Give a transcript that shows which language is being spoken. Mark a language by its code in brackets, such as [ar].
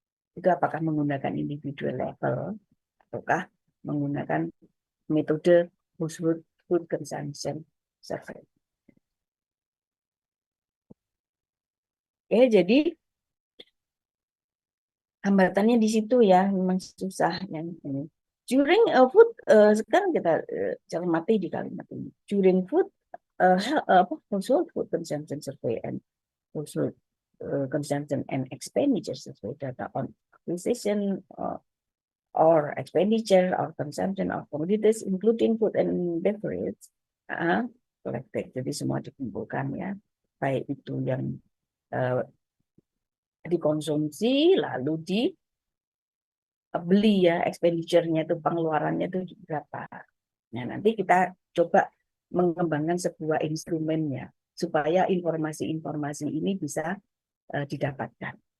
[id] Itu apakah menggunakan individual level ataukah menggunakan metode household food consumption survey. Jadi hambatannya di situ ya, memang susah yang ini. [en] During food, [id] sekarang kita cermati di kalimat ini. [en] During food, household food consumption survey and household consumption and expenditure survey data on acquisition or expenditure or consumption of commodities, including food and beverage, collected. [id] Jadi semua dikumpulkan ya, baik itu yang dikonsumsi lalu dibeli ya, expenditure-nya itu, pengeluarannya itu berapa. Nah, nanti kita coba mengembangkan sebuah instrumennya supaya informasi-informasi ini bisa didapatkan.